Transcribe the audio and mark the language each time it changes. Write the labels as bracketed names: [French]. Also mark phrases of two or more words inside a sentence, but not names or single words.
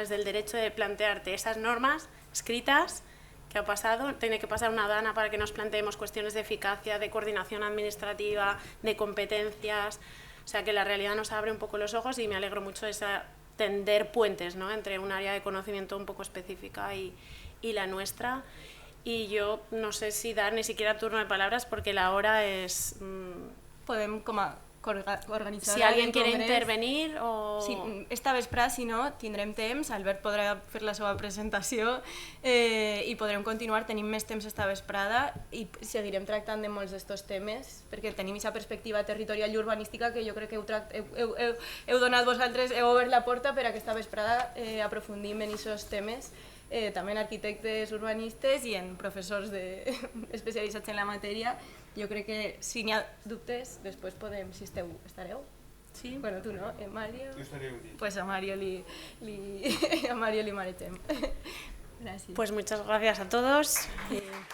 [Spanish] Desde el derecho de plantearte esas normas escritas, que ha pasado, tiene que pasar una dana para que nos planteemos cuestiones de eficacia, de coordinación administrativa, de competencias, o sea que la realidad nos abre un poco los ojos y me alegro mucho de esa tender puentes, ¿no? Entre un área de conocimiento un poco específica y la nuestra. Y yo no sé si dar ni siquiera turno de palabras porque la hora es... [Catalan] Podem organitzar... [Spanish] Si alguien quiere intervenir o... [Catalan] Sí, esta vesprada, si no, tindrem temps, Albert podrà fer la seva presentació i podrem continuar, tenim més temps esta vesprada i seguirem tractant de molts d'estos temes perquè tenim aquesta perspectiva territorial i urbanística que jo crec que heu donat vosaltres, heu obert la porta per a que esta vesprada aprofundim en aquests temes, també en arquitectes urbanistes i en professors especialitzats en la matèria. Jo crec que si n'hi ha dubtes, després podem, si estareu. Sí. Bueno, tu no, Mario? Jo estaré un dia. Pues a Mario li maretem. Gràcies. [Spanish] Pues muchas gracias a todos.